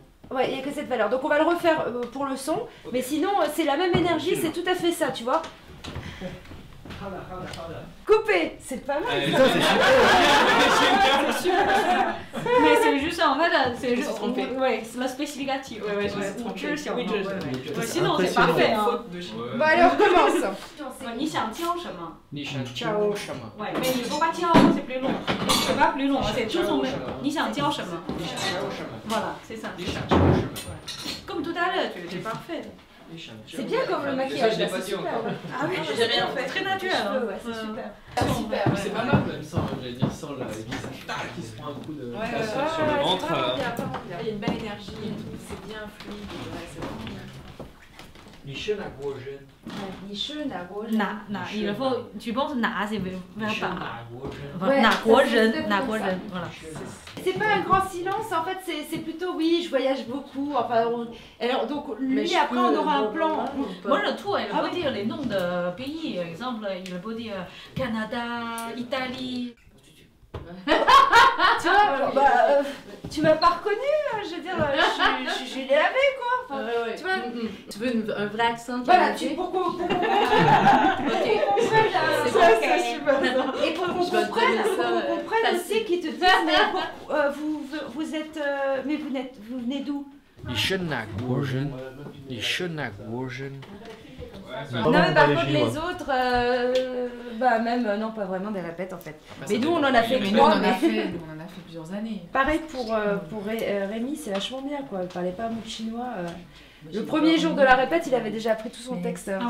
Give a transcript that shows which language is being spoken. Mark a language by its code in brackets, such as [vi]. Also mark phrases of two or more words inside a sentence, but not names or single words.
[fr] Ouais, il n'y a que cette valeur. Donc on va le refaire pour le son, mais sinon, c'est la même énergie, c'est tout à fait ça, tu vois. Coupé, c'est pas mal. Ça, c'est super. Mais c'est juste en fait, c'est juste. trompé. Ouais, c'est la spécificative. Ouais, je me suis trompée. Sinon, c'est pas parfait. Bon, allez, on recommence. [zh] 你想教什么？你想教什么？ [fr] Ouais, mais il faut pas dire c'est plus long. C'est pas plus long, c'est tout son. [zh] 你想教什么？ [fr] Voilà, c'est ça. [zh] 你想教什么？ [fr] Comme tout à l'heure, tu es parfait. C'est bien comme le maquillage, je l'ai là, pas c'est dit super. encore. Ah oui, J'ai rien fait. Très naturel. Ouais, c'est super. Super. C'est pas mal même sans, j'allais dire, sans la qui se prend un coup de cassure sur le ventre. Il y a une belle énergie et tout, c'est bien fluide. Ouais, c'est vraiment bien. [zh] 你是哪国人？你是哪国人？ [fr] 哪 il faut tu penses 哪 c'est [zh] 你 [fr] vers [zh] 是 [fr] bas. [zh] 哪国人？ [fr] Ouais, [zh] 哪国 [fr] ça, c'est [zh] 人 [fr] exactement [zh] 哪国 [fr] ça. [zh] 人 voilà. [fr] C'est pas un grand silence, en fait, c'est plutôt oui, je voyage beaucoup. Enfin, alors donc lui après on aura un plan. Moi le tout, il peut dire les noms de pays, par exemple, il peut dire Canada, Italie. Tu vois, tu m'as pas reconnu, je veux dire, je l'ai lavé quoi. Enfin, tu vois. Tu veux un vrai accent? Voilà, pour qu'on comprenne. C'est Ça, bon. c'est super. Et pour qu'on Je vais te comprenne, donner ça, aussi facile. qu'ils te disent, mais vous êtes, mais vous venez d'où? [zh] 你是哪国人？你是哪国人？ [fr] Non mais par contre les autres, bah même non pas vraiment des répètes en fait. Mais nous on en a fait Mais nous, on trois. en a fait plusieurs années. Pareil pour Rémi, c'est vachement bien quoi. Il parlait pas un mot de chinois. Le premier jour de la répète, il avait déjà appris tout son texte par